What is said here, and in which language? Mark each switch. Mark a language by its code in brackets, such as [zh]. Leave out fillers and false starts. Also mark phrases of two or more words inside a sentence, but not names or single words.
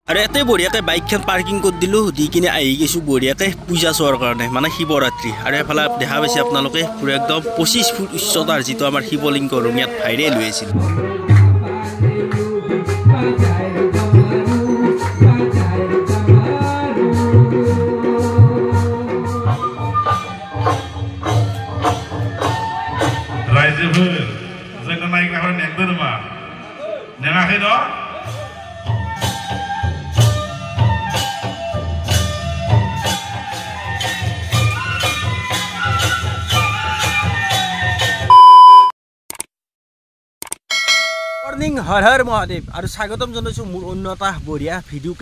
[as] আৰু এতে বঢ়িয়াকে বাইকখন পাৰ্কিং কৰি দিলোঁ দি কিনে আহি গৈছোঁ বঢ়িয়াকে পূজা চোৱাৰ কাৰণে মানে শিৱৰাত্ৰি আৰু এফালে দেখা পাইছে আপোনালোকে পুৰা একদম 25 ফুট উচ্চতাৰ যিটো আমাৰ শিৱলিংগ ৰঙিয়াত ভাইৰেল হৈ আছিল [brx] रायजोफोर जोंनो नायग्राफोर नेंदो नामा नेङाखै न' [as] মৰ্নিং হৰ হৰ মহাদেৱ আৰু স্বাগতম জনাইছোঁ মোৰ অন্য এটা বঢ়িয়া ভিডিঅ'ক